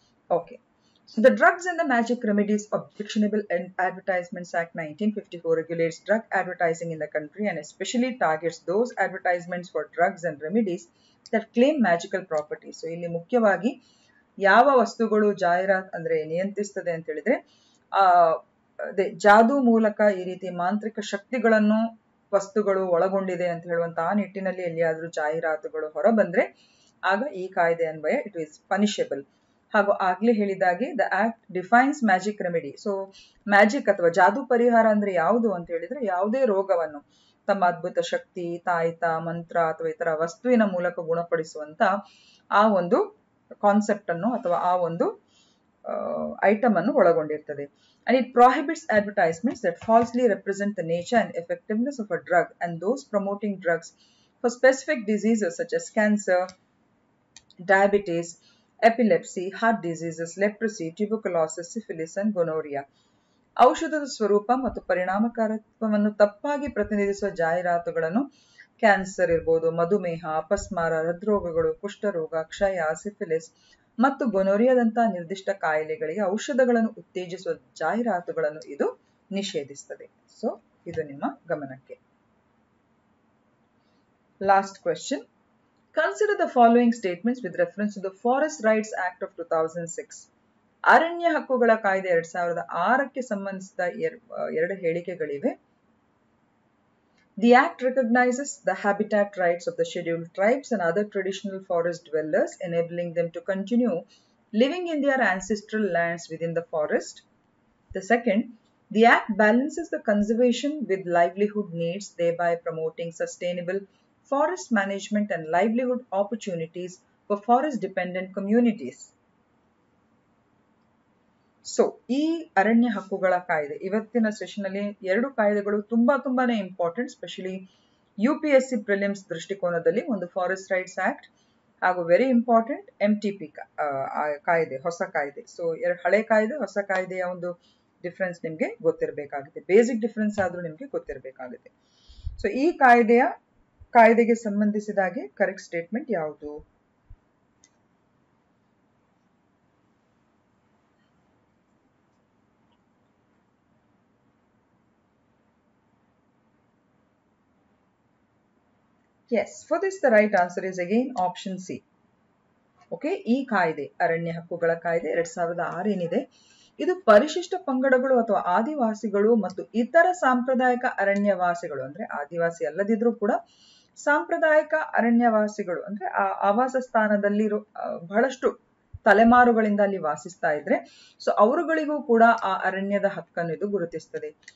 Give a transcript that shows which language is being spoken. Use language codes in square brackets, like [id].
[en] Okay, so the Drugs and the Magic Remedies Objectionable Advertisements Act 1954 regulates drug advertising in the country and especially targets those advertisements for drugs and remedies that claim magical properties. [kn] So ಇಲ್ಲಿ ಮುಖ್ಯವಾಗಿ ಯಾವ ವಸ್ತುಗಳು ಜಾಹೀರಾತ್ ಅಂದ್ರೆ ನಿಯಂತ್ರಿಸ್ತದೆ ಅಂತ ಹೇಳಿದ್ರೆ ಅದೇ ಜಾದೂ ಮೂಲಕ ಈ ರೀತಿ ಮಾಂತ್ರಿಕ ಶಕ್ತಿಗಳನ್ನು ವಸ್ತುಗಳು ಒಳಗೊಂಡಿದೆ ಅಂತ ಹೇಳುವಂತಹ ನಿಟ್ಟಿನಲ್ಲಿ ಎಲ್ಲಿಯಾದ್ರೂ ಜಾಹೀರಾತುಗಳು ಹೊರ ಬಂದ್ರೆ ಆಗ ಈ ಕಾಯ್ದೆ ಅನ್ವಯ [en] It is punishable. [kn] ಹಾಗೂ ಆಗ್ಲೇ ಹೇಳಿದಾಗೆ [en] The act defines magic remedy. [kn] So magic ಅಥವಾ ಜಾದೂ ಪರಿಹಾರ ಅಂದ್ರೆ ಯಾವುದು ಅಂತ ಹೇಳಿದ್ರೆ ಯಾವುದೇ ರೋಗವನ್ನು ತಮ್ಮ ಅದ್ಭುತ ಶಕ್ತಿ, ತಾಯಿತ, ಮಂತ್ರ ಅಥವಾ ಇತರ ವಸ್ತುವಿನ ಮೂಲಕ ಗುಣಪಡಿಸುವಂತ ಆ ಒಂದು ಕಾನ್ಸೆಪ್ಟ್ ಅನ್ನು ಅಥವಾ ಆ ಒಂದು ಐಟಮ್ ಅನ್ನು ಒಳಗೊಂಡಿರ್ತದೆ. [en] And it prohibits advertisements that falsely represent the nature and effectiveness of a drug and those promoting drugs for specific diseases such as cancer, diabetes, epilepsy, heart diseases, leprosy, tuberculosis, syphilis and gonorrhea. [kn] ಔಷಧದ ಸ್ವರೂಪ ಮತ್ತು ಪರಿಣಾಮಕಾರಿತ್ವವನ್ನು ತಪ್ಪಾಗಿ ಪ್ರತಿನಿಧಿಸುವ ಜಾಹೀರಾತುಗಳನ್ನು cancer ಇರ್ಬೋದು, ಮಧುಮೇಹ, ಅಪಸ್ಮಾರ, ಹೃದ್ರೋಗಗಳು, ಕುಷ್ಠರೋಗ, ಕ್ಷಯ, ಸಿಫಿಲಿಸ್ ಮತ್ತು ಗೊನೋರಿಯಾದಂತಹ ನಿರ್ದಿಷ್ಟ ಕಾಯಿಲೆಗಳಿಗೆ ಔಷಧಗಳನ್ನು ಉತ್ತೇಜಿಸುವ ಜಾಹೀರಾತುಗಳನ್ನು ಇದು ನಿಷೇಧಿಸುತ್ತದೆ. ಸೊ ಇದು ನಿಮ್ಮ ಗಮನಕ್ಕೆ. [en] Last question. Consider the following statements with reference to the Forest Rights Act of 2006. [kn] ಅರಣ್ಯ ಹಕ್ಕುಗಳ ಕಾಯ್ದೆ 2006ಕ್ಕೆ ಸಂಬಂಧಿಸಿದ ಎರಡು ಹೇಳಿಕೆಗಳಿವೆ. [en] The Act recognizes the habitat rights of the scheduled tribes and other traditional forest dwellers, enabling them to continue living in their ancestral lands within the forest. The second, the Act balances the conservation with livelihood needs, thereby promoting sustainable forest management and livelihood opportunities for forest-dependent communities. [kn] So ಈ ಅರಣ್ಯ ಹಕ್ಕುಗಳ ಕಾಯ್ದೆ ಇವತ್ತಿನ session ಅಲ್ಲಿ ಎರಡು ಕಾಯ್ದೆಗಳು ತುಂಬಾನೇ important, specially UPSC prelims ದೃಷ್ಟಿಕೋನದಲ್ಲಿ. ಒಂದು ಫಾರೆಸ್ಟ್ ರೈಟ್ಸ್ ಆಕ್ಟ್ ಹಾಗೂ ವೆರಿ ಇಂಪಾರ್ಟೆಂಟ್ MTP ಕಾಯ್ದೆ, ಹೊಸ ಕಾಯ್ದೆ. ಸೊ ಹಳೆ ಕಾಯ್ದೆ ಹೊಸ ಕಾಯ್ದೆಯ ಒಂದು ಡಿಫ್ರೆನ್ಸ್ ನಿಮ್ಗೆ ಗೊತ್ತಿರಬೇಕಾಗುತ್ತೆ, ಬೇಸಿಕ್ ಡಿಫ್ರೆನ್ಸ್ ಆದ್ರೂ ನಿಮ್ಗೆ ಗೊತ್ತಿರಬೇಕಾಗುತ್ತೆ. ಸೊ ಈ ಕಾಯ್ದೆಗೆ ಸಂಬಂಧಿಸಿದಾಗೆ ಕರೆಕ್ಟ್ ಸ್ಟೇಟ್ಮೆಂಟ್ ಯಾವುದು? [en] Yes, for this the right answer is again option C. [kn] Okay, ಈ ಕಾಯ್ದೆ ಅರಣ್ಯ ಹಕ್ಕುಗಳ ಕಾಯ್ದೆ 2006 ಏನಿದೆ ಇದು ಪರಿಶಿಷ್ಟ ಪಂಗಡಗಳು ಅಥವಾ ಆದಿವಾಸಿಗಳು ಮತ್ತು ಇತರ ಸಾಂಪ್ರದಾಯಿಕ ಅರಣ್ಯವಾಸಿಗಳು, ಅಂದ್ರೆ ಆದಿವಾಸಿ ಅಲ್ಲದಿದ್ರೂ ಕೂಡ ಸಾಂಪ್ರದಾಯಿಕ ಅರಣ್ಯವಾಸಿಗಳು ಅಂದ್ರೆ ಆ ಆವಾಸ ಸ್ಥಾನದಲ್ಲಿರೋ ಬಹಳಷ್ಟು ತಲೆಮಾರುಗಳಿಂದ ಅಲ್ಲಿ ವಾಸಿಸ್ತಾ ಇದ್ರೆ ಸೊ ಅವರುಗಳಿಗೂ ಕೂಡ ಆ ಅರಣ್ಯದ ಹಕ್ಕನ್ನು ಇದು ಗುರುತಿಸ್ತದೆ.